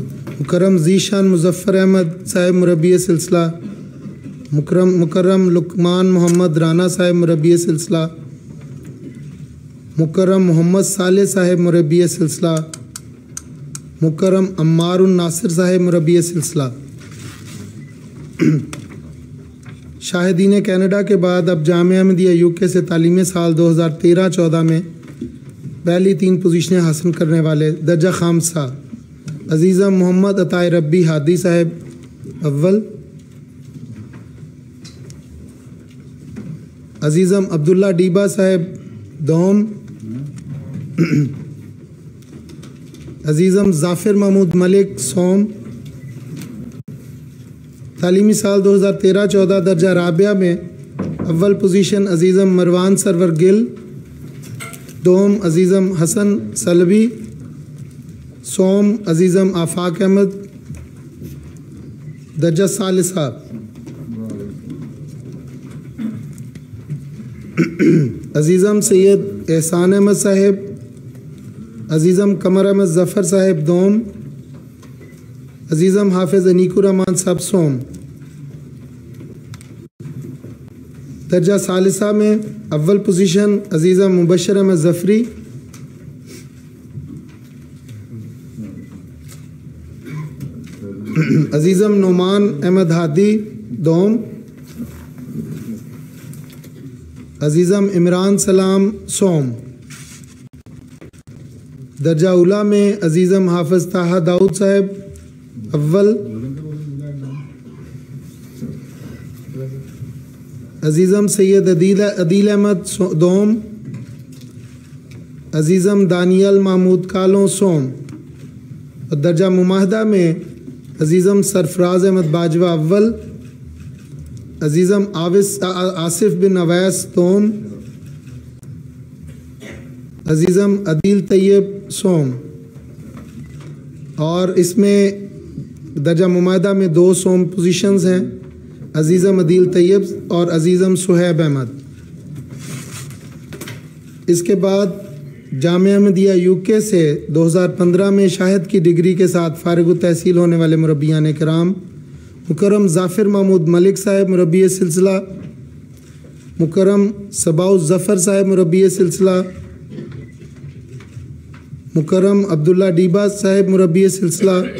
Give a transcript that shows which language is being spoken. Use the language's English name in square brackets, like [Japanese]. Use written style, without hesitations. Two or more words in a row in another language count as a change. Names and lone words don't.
[Urdu] مکرم ذیشان مظفر احمد صاحب مربی سلسلہ، مکرم لقمان محمد رانا صاحب مربی سلسلہ، مکرم محمد صالح صاحب مربی سلسلہ، مکرم عمار الناصر صاحب مربی سلسلہ۔ شاہدین کینیڈا کے بعد اب جامعہ احمدیہ UK سے تعلیمی سال 2013-14 میں پہلی 3 پوزیشنیں حاصل کرنے والے درجہ خامسہ عزیزم محمد عطائے ربی ہادی صاحب اول، عزیزم عبداللہ ڈیبا صاحب دوم، عزیزم ظافر محمود ملک سوم۔ تعلیمی سال 2013-14 درجہ رابعہ میں اول پوزیشن عزیزم مروان سرور گل، دوم عزیزم حسن سلبی، سوم عزیزم آفاق احمد، درجہ ثالثہ عزیزم سید احسان احمد صاحب، عزیزم قمر احمد ظفر صاحب دوم، عزیزم حافظ انیک الرحمان صاحب سوم۔ درجہ ثالثہ میں اول پوزیشن عزیزم مبشر احمد ظفری، عزیزم نعمان احمد ہادی دوم، عزیزم عمران سلام سوم۔ درجہ اولا میں عزیزم حافظ طاہا داؤد صاحب اول، عزیزم سید عدیل احمد دوم، عزیزم دانیل محمود کالوں سوم۔ اور درجہ مماہدہ میں عزیزم سرفراز احمد باجوہ اول، عزیزم آصف بن اویس دوم، عزیزم عدیل طیب سوم۔ اور اس میں درجہ مماہدہ میں 2 سوم پوزیشنز ہیں، عزیزم عدیل طیب اور عزیزم سہیب احمد۔ اس کے بعد جامعہ احمدیہ UK سے 2015 میں شاہد کی ڈگری کے ساتھ فارغ التحصیل ہونے والے مربیان کرام مکرم ظافر محمود ملک صاحب مربی سلسلہ، مکرم صباح الظفر صاحب مربی سلسلہ، مکرم عبداللہ ڈیبا صاحب مربی سلسلہ،